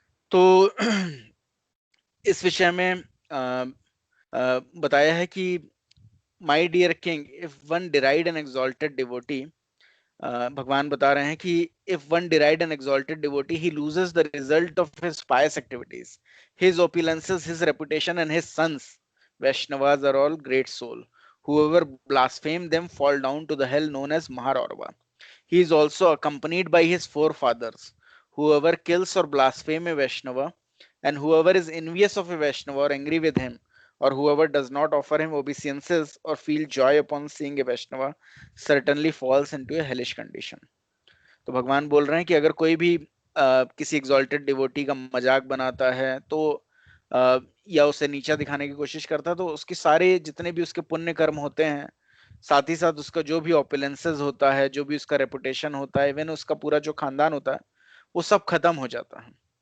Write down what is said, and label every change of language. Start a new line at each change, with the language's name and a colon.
Hindi: तो इस विषय में बताया है कि
English: my dear king, if one derides an exalted devotee,
Hindi: भगवान बता रहे हैं कि
English: if one deride an exalted devotee, he loses the result of his pious activities, his opulences, his reputation, and his sons. Vaishnavas are all great soul. Whoever blaspheme them fall down to the hell known as Maharorva. He is also accompanied by his forefathers. Whoever kills or blaspheme a Vaishnava, and whoever is envious of a Vaishnava or angry with him, or whoever does not offer him obeisances or feel joy upon seeing a Vaishnava, certainly falls into a hellish condition.
Hindi: तो भगवान बोल रहे हैं कि अगर कोई भी किसी एग्जॉल्टेड डिवोटी का मजाक बनाता है, तो या उसे नीचा दिखाने की कोशिश करता है, तो उसके सारे जितने भी उसके पुण्य कर्म होते हैं, साथ ही साथ उसका जो भी ऑपुलेंसेस होता है, जो भी उसका रेपुटेशन होता है, इवन उसका पूरा जो खानदान होता है, वो सब खत्म हो जाता है।